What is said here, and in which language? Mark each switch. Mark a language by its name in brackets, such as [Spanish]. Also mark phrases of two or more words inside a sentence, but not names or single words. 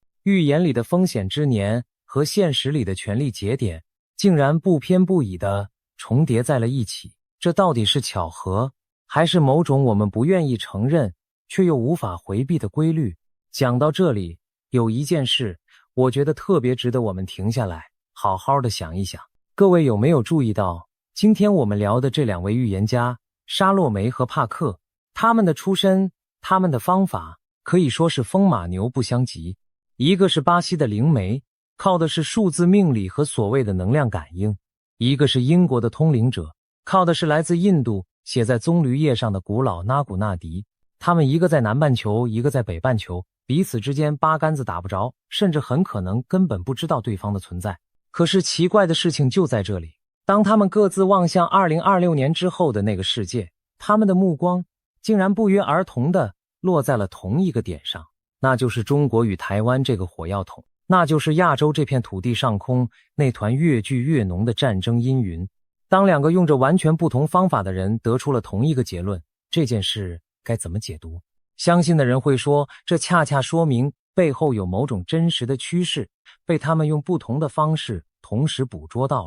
[Chinese] 預言裡的風險之年和現實裡的權力節點竟然不偏不倚地重疊在了一起，這到底是巧合，還是某種我們不願意承認卻又無法回避的規律？講到這裡，有一件事我覺得特別值得我們停下來好好的想一想。各位有沒有注意到，今天我們聊的這2位預言家沙洛梅和帕克，他們的出身，他們的方法可以說是風馬牛不相及。一個是巴西的靈媒，靠的是數字命理和所謂的能量感應；一個是英國的通靈者，靠的是来自印度寫在棕櫚葉上的古老纳古納迪。他們一個在南半球，一個在北半球，彼此之間八竿子打不着，甚至很可能根本不知道对方的存在。可是奇怪的事情就在這裡，當他們各自望向2026年之後的那個世界，他們的目光竟然不約而同地落在了同一個點上，那就是中國與台灣這個火藥桶，那就是亞洲這片土地上空那團越聚越濃的戰爭陰雲。當2個用着完全不同方法的人得出了同一個結論，這件事該怎麼解讀？相信的人會說，這恰恰說明背後有某種真實的趨勢，被他們用不同的方式同時捕捉到了。